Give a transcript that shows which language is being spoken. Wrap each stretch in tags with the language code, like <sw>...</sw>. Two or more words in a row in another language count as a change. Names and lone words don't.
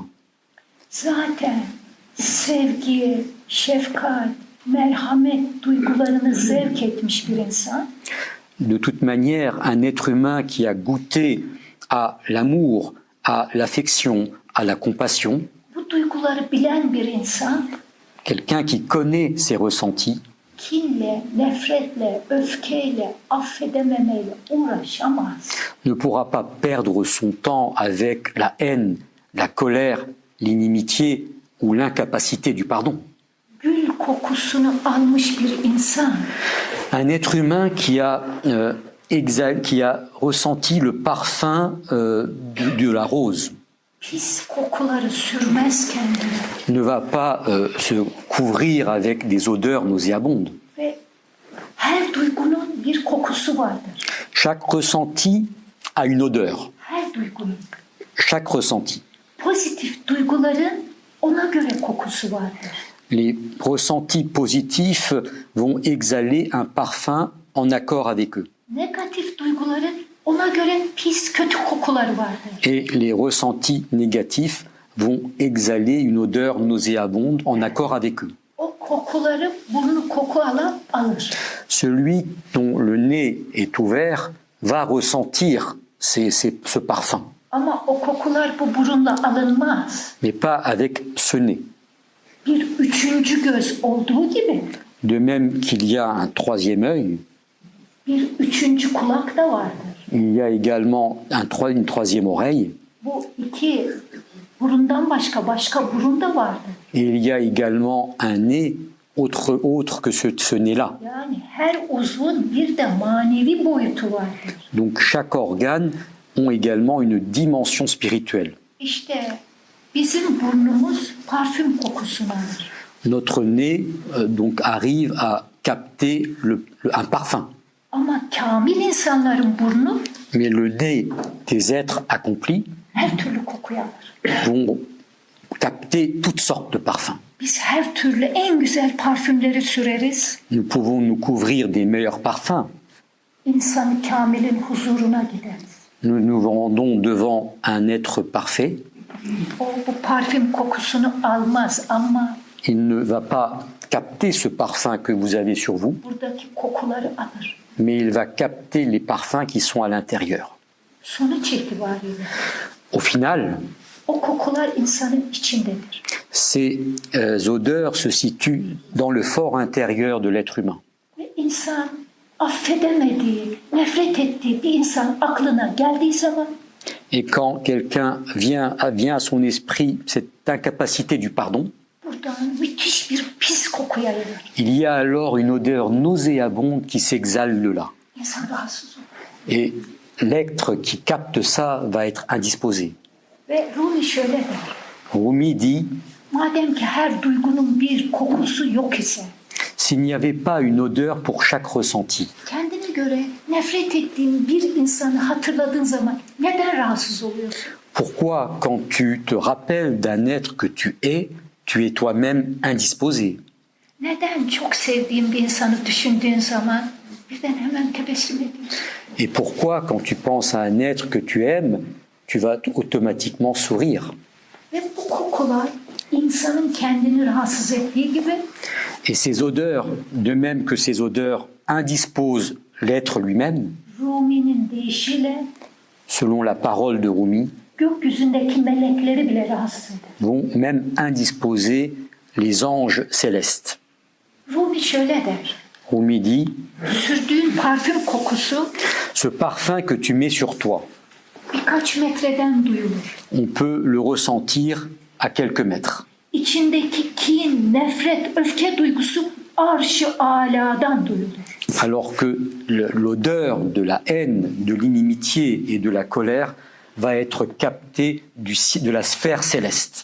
<tr>Zaten sevgi, şefkat, merhamet duygularını zevk etmiş bir insan</tr> <fr>De toute manière, un être humain qui a goûté à l'amour, à l'affection, à la compassion,</fr> <tr>bu duyguları bilen bir insan</tr> <fr>quelqu'un qui connaît ses ressentis,</fr> <tr>kinle, nefretle, öfkeyle, affedememeyle uğraşamaz.</tr> <fr>ne pourra pas perdre son temps avec la haine, la colère, l'inimitié ou l'incapacité du pardon.</fr> <tr>Gül kokusunu almış bir insan</tr> <fr>Un être humain qui a ressenti le parfum de la rose</fr> <tr>pis kokuları sürmez kendine</tr> <fr>ne va pas se couvrir avec des odeurs nauséabondes.</fr> <tr>ve her duygunun bir kokusu vardır.</tr> <fr>Chaque ressenti a une odeur.</fr> <tr>Her duygunun.</tr> <fr>Chaque ressenti.</fr> <tr>Pozitif duyguların ona göre kokusu vardır.</tr> <fr>Les ressentis positifs vont exhaler un parfum en accord avec eux.</fr> <tr>Negatif duyguların ona göre pis, kötü kokuları vardır.</tr> <fr>Et les ressentis négatifs vont exhaler une odeur nauséabonde en accord avec eux.</fr> <tr>O kokuları burnu koku alan alır.</tr> <fr>Celui dont le nez est ouvert va ressentir ce parfum,</fr> <tr>Ama o kokular bu burunla alınmaz.</tr> <fr>mais pas avec ce nez.</fr> <tr>Bir üçüncü göz olduğu gibi</tr> <fr>De même qu'il y a un troisième œil,</fr> <tr>bir üçüncü kulak da vardır.</tr> <fr>il y a également une troisième oreille,</fr> <tr>Bu iki burundan başka burun da vardır.</tr> <fr>et il y a également un nez autre que ce nez-là.</fr> <tr>Yani her uzvun bir de manevi boyutu vardır.</tr> <fr>Donc chaque organe ont également une dimension spirituelle.</fr> <tr>İşte bizim burnumuz parfüm kokusunu alır.</tr> <fr>Notre nez donc arrive à capter un parfum.</fr> <tr>Ama kamil insanların burnu</tr> <fr>Mais le nez des êtres accomplis</fr> <tr>her türlü kokuyu alır.</tr> <fr>vont capter toutes sortes de parfums.</fr> <tr>Biz her türlü en güzel parfümleri süreriz.</tr> <fr>Nous pouvons nous couvrir des meilleurs parfums.</fr> <tr>İnsanı kamilin huzuruna gideriz.</tr> <fr>Nous nous rendons devant un être parfait.</fr> <tr>O bu parfüm kokusunu almaz ama</tr> <fr>Il ne va pas capter ce parfum que vous avez sur vous,</fr> <tr>buradaki kokuları alır.</tr> <fr>mais il va capter les parfums qui sont à l'intérieur.</fr> <tr>Sonuç itibariyle</tr> <fr>Au final,</fr> <tr>o kokular insanın içindedir.</tr> <fr>ces odeurs se situent dans le fort intérieur de l'être humain.</fr> <tr>Ve insan affedemediği, nefret ettiği bir insan aklına geldiği zaman</tr> <fr>Et quand quelqu'un vient à son esprit cette incapacité du pardon,</fr> <tr>buradan müthiş bir pis koku yayılır.</tr> <fr>il y a alors une odeur nauséabonde qui s'exhale de là.</fr> <tr>İnsan rahatsız olur.</tr> <fr>Et l'être qui capte ça va être indisposé.</fr> <tr>Ve Rumi şöyle der.</tr> <fr>Rumi dit,</fr> <tr>Madem ki her duygunun bir kokusu yok ise</tr> <fr>s'il n'y avait pas une odeur pour chaque ressenti,</fr> <tr>kendine göre nefret ettiğin bir insanı hatırladığın zaman neden rahatsız oluyorsun?</tr> <fr>pourquoi quand tu te rappelles d'un être que tu es toi-même indisposé?</fr> <tr>Neden çok sevdiğin bir insanı düşündüğün zaman birden hemen tebessüm ediyorsun?</tr> <fr>Et pourquoi quand tu penses à un être que tu aimes, tu vas automatiquement sourire?</fr> <tr>Ve bu kokular insanın kendini rahatsız ettiği gibi</tr> <fr>Et ces odeurs, de même que ces odeurs indisposent l'être lui-même,</fr> <tr>Rumi'nin deyişiyle</tr> <fr>selon la parole de Rumi,</fr> <tr>gökyüzündeki melekleri bile rahatsız eder.</tr> <fr>vont même indisposer les anges célestes.</fr> <tr>Rumi şöyle der.</tr> <fr>Rumi dit,</fr> <tr>Sürdüğün parfüm kokusu</tr> <fr>ce parfum que tu mets sur toi,</fr> <tr>birkaç metreden duyulur.</tr> <fr>on peut le ressentir à quelques mètres.</fr> <tr>İçindeki kin, nefret, öfke duygusu arş-ı aladan duyulur.</tr> <fr>Alors que l'odeur de la haine, de l'inimitié et de la colère va être captée de la sphère céleste.</fr>